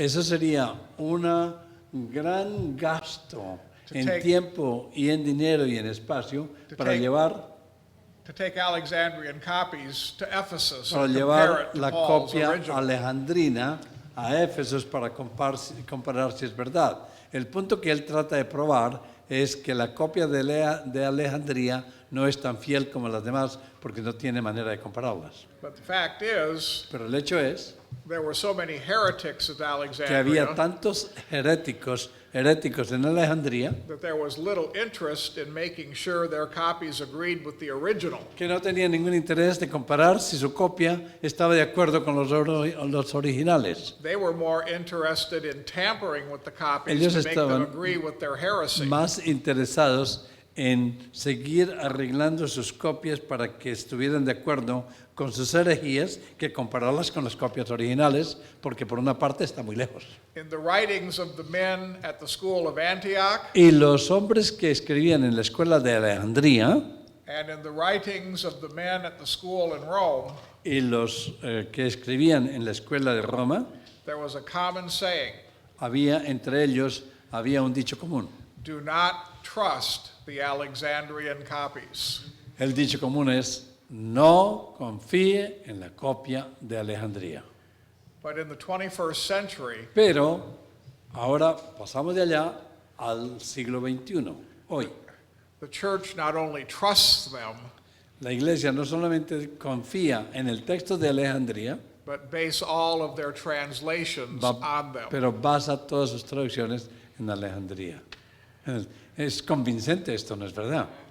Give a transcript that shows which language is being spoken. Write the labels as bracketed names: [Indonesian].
[Spanish] Eso sería un gran gasto en [English] take- [Spanish] tiempo y en dinero y en espacio para [English] take [Spanish] llevar [English] to take Alexandrian copies to Ephesus [Spanish] para [English] and compare [Spanish] llevar [English] it to [Spanish] la [English] Paul's [Spanish] copia [English] original. [Spanish] alejandrina a Éfesos para comparar si es verdad. El punto que él trata de probar es que la copia de Alejandría no es tan fiel como las demás porque no tiene manera de compararlas. [English] But the fact is, [Spanish] Pero el hecho es [English] there were so many heretics at [Spanish] que [English] Alexandria [Spanish] había tantos heréticos en Alejandría [English] that there was little interest in making sure their copies agreed with the original. [Spanish] que no tenían ningún interés de comparar si su copia estaba de acuerdo con los originales. [English] They were more interested in tampering with the copies [Spanish] Ellos [English] to make them [Spanish] estaban [English] agree with their heresy. [Spanish] Más interesados en seguir arreglando sus copias para que estuvieran de acuerdo con sus herejías que compararlas con las copias originales, porque por una parte está muy lejos. [English] In the writings of the men at the school of Antioch [Spanish] Y los hombres que escribían en la escuela de Alejandría [English] and in the writings of the men at the school in Rome, [Spanish] y los que escribían en la escuela de Roma, [English] there was a common saying, [Spanish] entre ellos había un dicho común. [English] do not trust the Alexandrian copies. [Spanish] El dicho común es, no confíe en la copia de Alejandría. [English] But in the 21st century, [Spanish] Pero ahora pasamos de allá al siglo XXI. Hoy, [English] the church not only trusts them, [Spanish] la iglesia no solamente confía en el texto de Alejandría, [English] but base all of their translations on them. [Spanish] pero basa todas sus traducciones en Alejandría. Es convincente esto, ¿no es verdad?